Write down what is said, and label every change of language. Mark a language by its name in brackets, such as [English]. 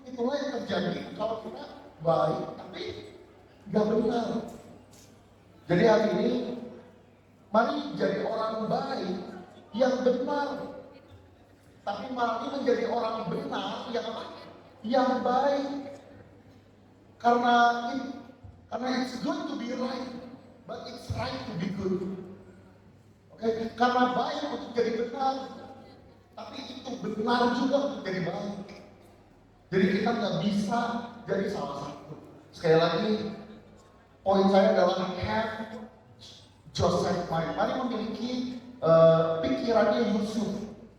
[Indonesian] Itulah yang terjadi kalau kita baik tapi nggak benar. Jadi hari ini mari jadi orang baik yang benar, tapi mari menjadi orang benar yang apa? Yang baik. Karena [English] it's good to be right, but it's right to be good. [Indonesian] Oke, karena baik untuk jadi benar, tapi itu benar juga untuk jadi baik. Jadi kita nggak bisa jadi salah satu. Sekali lagi, poin saya adalah [English] have Joseph mind. [Indonesian] Mari memiliki pikirannya Yusuf.